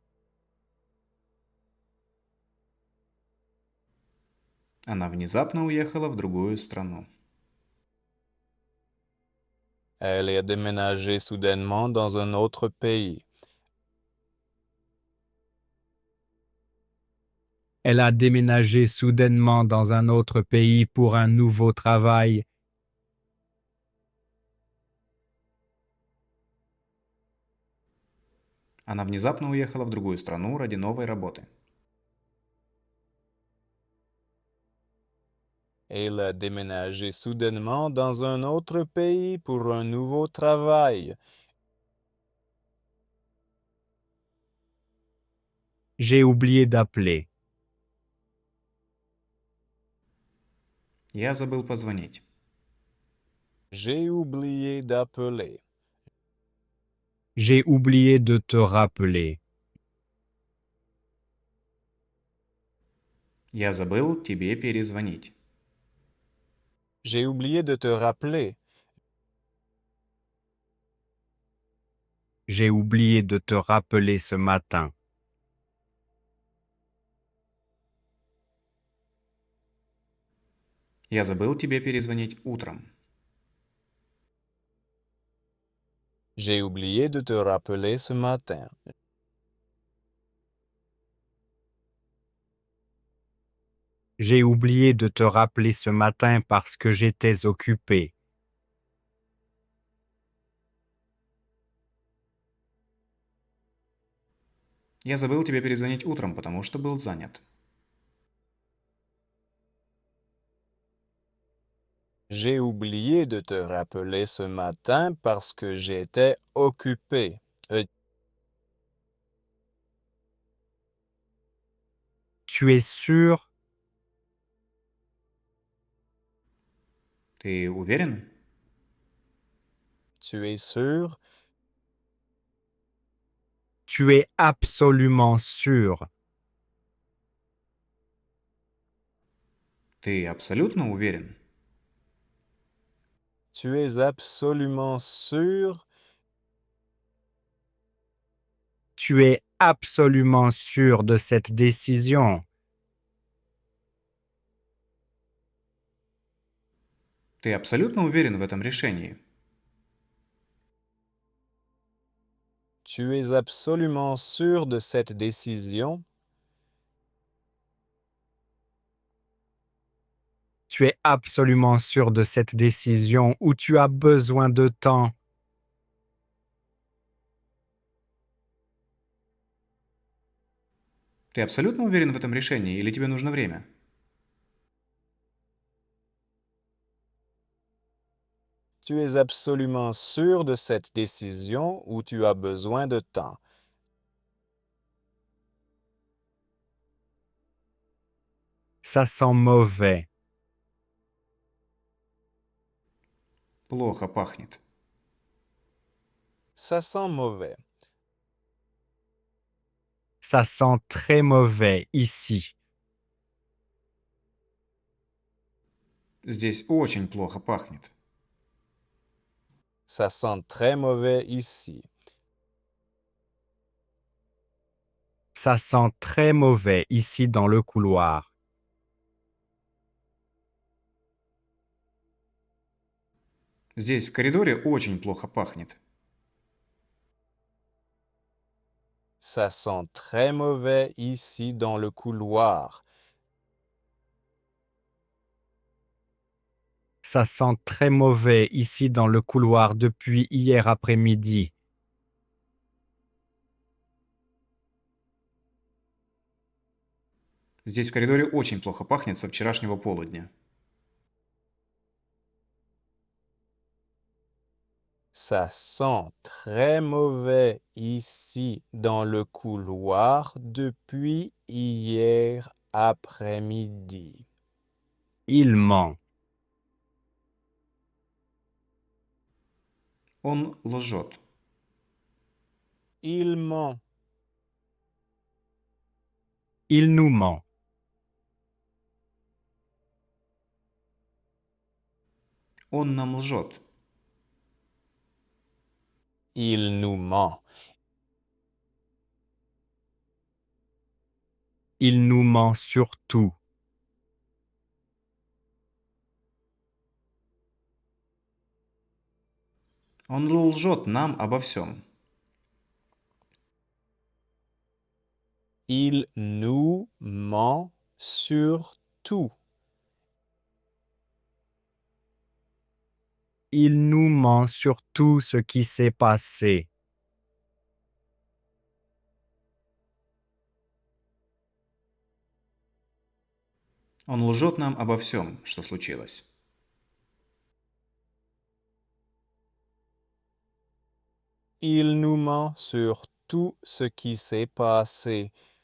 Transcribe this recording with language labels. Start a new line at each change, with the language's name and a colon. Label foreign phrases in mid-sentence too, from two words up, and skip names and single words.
Russian: Она внезапно уехала в другую страну.
French: Elle est déménagée soudainement dans un autre pays. Elle a déménagé soudainement dans un autre pays pour un nouveau travail.
Russian: Она внезапно уехала в другую страну ради новой работы.
French: Elle a déménagé soudainement dans un autre pays pour un nouveau travail. J'ai oublié d'appeler.
Russian: Я забыл позвонить.
French: J'ai oublié d'appeler. J'ai oublié de te rappeler.
Russian: Я забыл тебе перезвонить.
French: J'ai oublié de te rappeler. J'ai oublié de te rappeler ce matin.
Russian: Я забыл тебе перезвонить утром.
French: J'ai oublié de te rappeler ce matin. J'ai oublié de te rappeler ce matin parce que j'étais occupé.
Russian: Я забыл тебе перезвонить утром, потому что был занят.
French: J'ai oublié de te rappeler ce matin parce que j'étais occupé. Tu es sûr?
Russian: Ты уверен?
French: Tu es sûr? Tu es absolument sûr.
Russian: Ты абсолютно уверен?
French: Tu es absolument sûr? Tu es absolument sûr de cette décision.
Russian: Ты абсолютно уверен в этом решении?
French: Tu es absolument sûr de cette décision? Tu es absolument sûr de cette décision ou tu as besoin de temps.
Russian: Ты абсолютно уверен в этом решении или тебе нужно время?
French: Tu es absolument sûr de cette décision ou tu as besoin de temps? Ça sent mauvais.
Russian: Плохо пахнет.
French: Ça sent mauvais. Ça sent très mauvais ici.
Russian: Здесь очень плохо пахнет.
French: Ça sent très mauvais ici. Ça sent très mauvais ici dans le couloir.
Russian: Здесь в коридоре очень плохо пахнет.
French: Ça sent très mauvais ici dans le couloir. Ça sent très mauvais ici dans le couloir depuis hier après-midi.
Russian: Здесь в коридоре очень плохо пахнет со вчерашнего полудня.
French: Ça sent très mauvais ici dans le couloir depuis hier après-midi. Il ment.
Russian: Он лжет.
French: Il ment. Il nous ment.
Russian: Он нам лжет.
French: Il nous ment. Il nous ment sur tout.
Russian: Он лжет нам обо всем.
French: Il nous ment sur tout. Il nous ment sur tout ce qui s'est passé.
Russian: Он лжет нам обо всем, что случилось.
French: Il nous ment sur tout ce qui s'est passé.